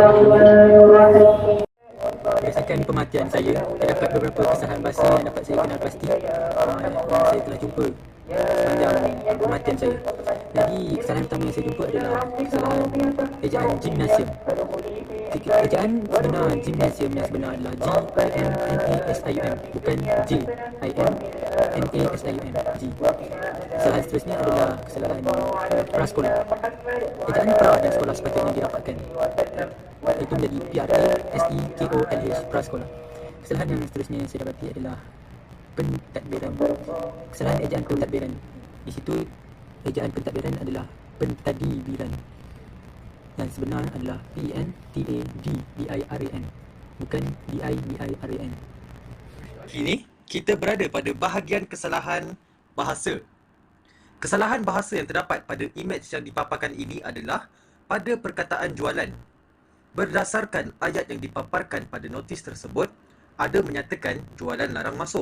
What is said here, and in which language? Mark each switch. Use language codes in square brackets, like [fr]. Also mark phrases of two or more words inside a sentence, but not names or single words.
[ms] Berdasarkan pemerhatian saya, terdapat beberapa kesalahan bahasa yang dapat saya kenal pasti yang saya telah jumpa sepanjang pemerhatian saya. Jadi kesalahan pertama yang saya jumpa adalah kesalahan ejaan gimnasium. Ejaan sebenar gimnasium yang sebenar adalah G-I-M-N-A-S-I-U-M, bukan G-I-M-N-A-S-I-U-M, G. Kesalahan seterusnya adalah kesalahan prasekolah. Ejaan pra dan sekolah sepatutnya dirapatkan, itu menjadi P-R-A-S-E-K-O-L-H, prasekolah. Kesalahan yang seterusnya yang saya dapati adalah pentadbiran. Kesalahan ejaan pentadbiran. Di situ ejaan pentadbiran adalah pentadbiran, yang sebenar adalah P-E-N-T-A-D-B-I-R-A-N, bukan D-I-B-I-R-A-N. Kini kita berada pada bahagian kesalahan bahasa. Kesalahan bahasa yang terdapat pada imej yang dipaparkan ini adalah pada perkataan jualan. Berdasarkan ayat yang dipaparkan pada notis tersebut, ada menyatakan jualan larang masuk.